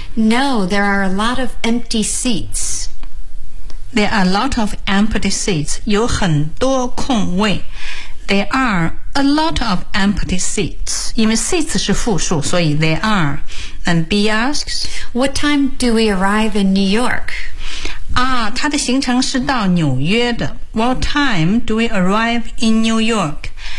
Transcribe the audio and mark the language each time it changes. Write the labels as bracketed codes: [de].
[en] No, there are a lot of empty seats. There are a lot of empty seats. [zh] 有很多空位。 [en] There are a lot of empty seats. [zh] 因为 seats 是复数，所以 [en] there are. And B asks, What time do we arrive in New York? [zh] Ah, 它的行程是到纽约的。 [en] What time do we arrive in New York?